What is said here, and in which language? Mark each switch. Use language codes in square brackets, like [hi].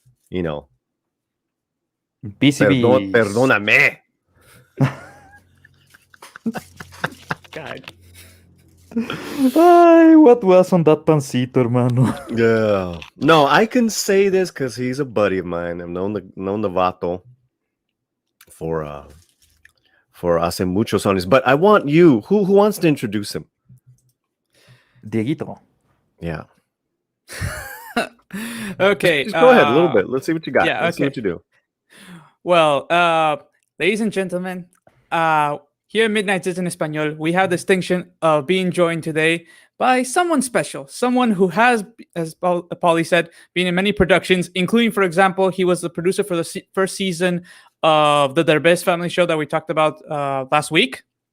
[en] You know, PCB. [es] perdóname. [en] God. Ay, what was on that [es] pancito, hermano? [en] Yeah. No, I can say this because he's a buddy of mine. I've known the Vato for [es] hace muchos años. [en] But I want you. Who wants to introduce him? Dieguito. Yeah. Okay. Just go ahead a little bit. Let's see what you got. yeah, Let's see okay. what you do. Well, ladies and gentlemen, here at Midnight in Espanol, we have the distinction of being joined today by someone special, someone who has, as Paulie said, been in many productions, including, for example, he was the producer for the first season of the Derbez family show that we talked about last week.